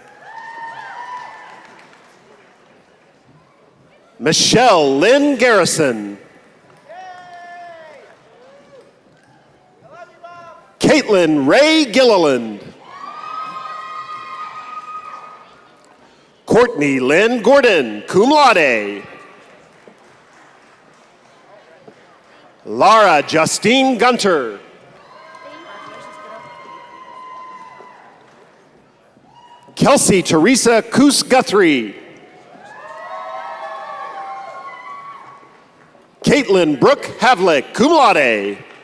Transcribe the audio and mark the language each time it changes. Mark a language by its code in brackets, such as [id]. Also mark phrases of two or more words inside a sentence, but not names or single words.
[en] Michelle Lynn Garrison. Caitlin Ray Gilliland. Courtney Lynn Gordon, [la] cum laude. [en] Lara Justine Gunter. Kelsey Teresa Coos Guthrie. Caitlin Brooke Havlick, [la] cum laude.